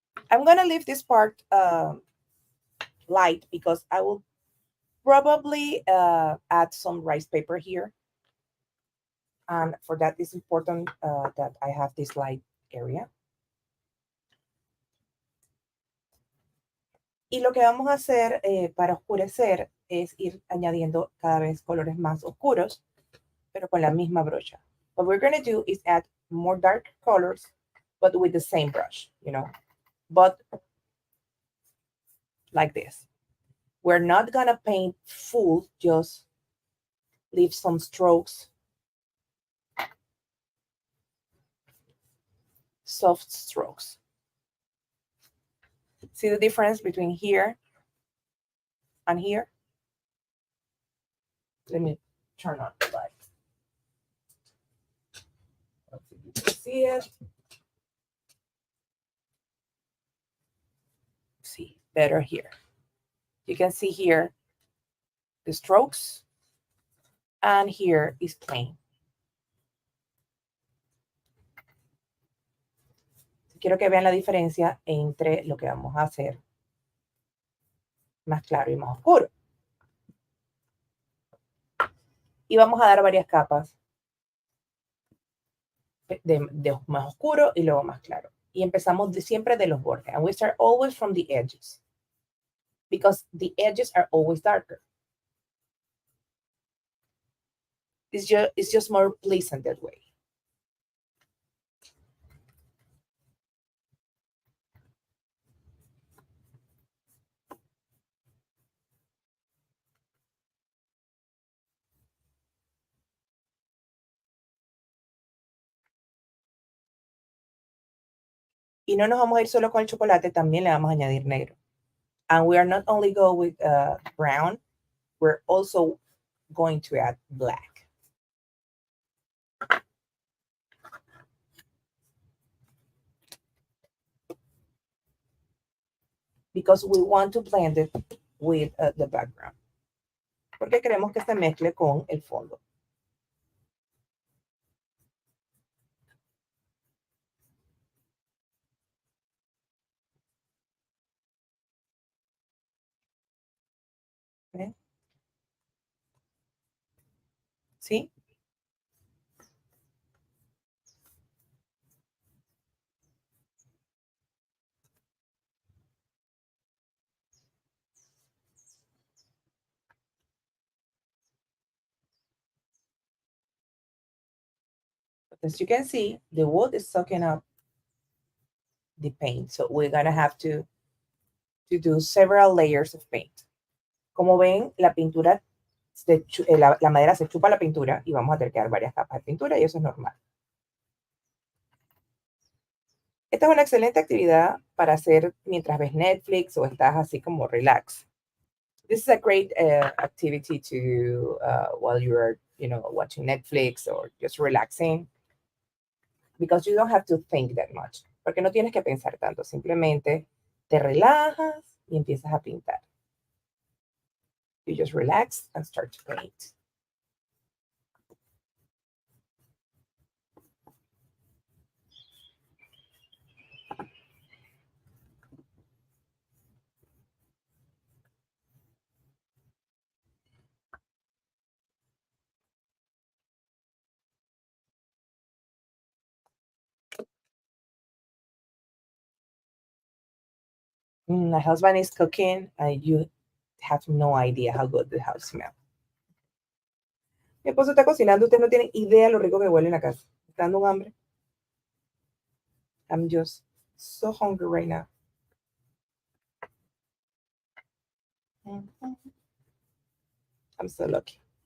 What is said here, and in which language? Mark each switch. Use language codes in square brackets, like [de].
[en] I'm gonna leave this part light because I will probably add some rice paper here. And for that, it's important that I have this light area. [es] Y lo que vamos a hacer para oscurecer es ir añadiendo cada vez colores más oscuros, pero con la misma brocha. [en] What we're going to do is add more dark colors, but with the same brush, you know, but like this. We're not going to paint full, just leave some strokes, soft strokes. See the difference between here and here? Let me turn on the light. Let's see if you can see it. See, better here. You can see here the strokes, and here is plain. [es] Quiero que vean la diferencia entre lo que vamos a hacer más claro y más oscuro. Y vamos a dar varias capas de más oscuro y luego más claro. Y empezamos siempre de los bordes. [en] And we start always from the edges, because the edges are always darker. It's just more pleasant that way. [es] Y no nos vamos a ir solo con el chocolate, también le vamos a añadir negro. [en] And we are not only go with brown, we're also going to add black. Because we want to blend it with the background. [es] Porque queremos que se mezcle con el fondo. ¿Ven? ¿Sí? [en] As you can see, the wood is soaking up the paint. So we're going to have to do several layers of paint. [es] Como ven, la pintura, la madera se chupa la pintura y vamos a tener que dar varias capas de pintura y eso es normal. Esta es una excelente actividad para hacer mientras ves Netflix o estás así como relax. [en] This is a great activity to while you're, watching Netflix or just relaxing, because you don't have to think that much. [es] Porque no tienes que pensar tanto, simplemente te relajas y empiezas a pintar. [en] You just relax and start to paint. My husband is cooking, and you have no idea how good the house smells. [es] Mi esposo está cocinando, usted no tiene idea lo rico que huele en la casa. Está dando un hambre. [en] I'm just so hungry right now. Mhm. I'm so lucky.